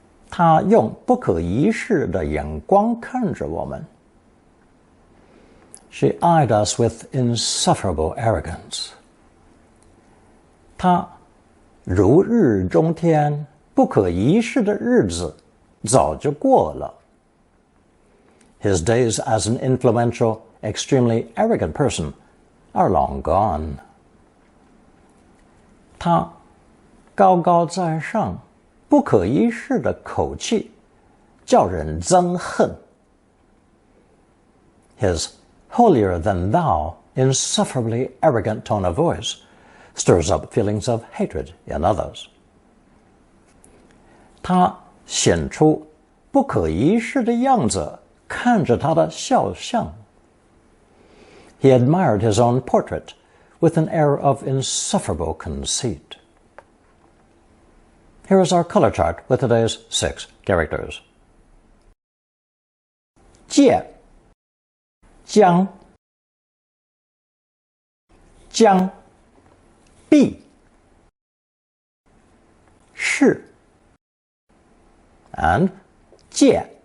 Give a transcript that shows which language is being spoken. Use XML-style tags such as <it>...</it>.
<zh>他用不可一世的眼光看着我们。</zh> <en>She eyed us with insufferable arrogance.</en> <zh>他如日中天，不可一世的日子早就过了。</zh> <en>His days as an influential, extremely arrogant person are long gone.</en> <zh>他高高在上，不可一世的口气叫人憎恨。</zh> <en>His holier-than-thou, insufferably arrogant tone of voice stirs up feelings of hatred in others.</en> <zh>他显出不可一世的样子，看着他的肖像。</zh> <en>He admired his own portrait with an air of insufferable conceit. Here is our color chart with today's 6 characters. 借将将必是 and 借</en>